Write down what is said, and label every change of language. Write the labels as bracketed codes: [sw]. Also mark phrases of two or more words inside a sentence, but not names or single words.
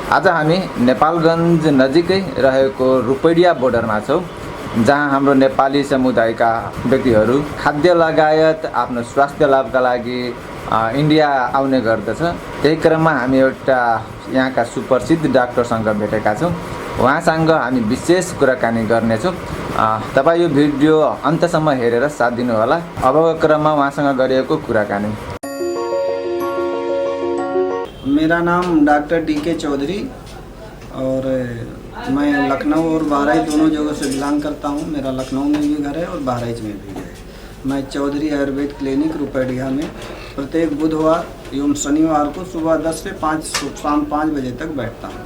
[ne] आज हामी नेपालगञ्ज नजिकै रहेको रूपैडिया बोर्डरमा छौँ, जहाँ हाम्रो नेपाली समुदायका व्यक्तिहरू खाद्य लगायत आफ्नो स्वास्थ्य लाभका लागि इन्डिया आउने गर्दछ। त्यही क्रममा हामी एउटा यहाँका सुप्रसिद्ध डाक्टरसँग भेटेका छौँ। उहाँसँग हामी विशेष कुराकानी गर्नेछौँ। तपाईँ यो भिडियो अन्तसम्म हेरेर साथ दिनुहोला। अबको क्रममा उहाँसँग गरिएको कुराकानी। [hi] मेरा नाम डॉक्टर DK चौधरी और मैं लखनऊ और बहराइच दोनों जगहों से बिलोंग करता हूँ। मेरा लखनऊ में भी घर है और बहराइच में भी है। मैं चौधरी आयुर्वेद क्लिनिक रूपैडिया में प्रत्येक बुधवार एवं शनिवार को सुबह 10 से 5 शाम 5 बजे तक बैठता हूँ।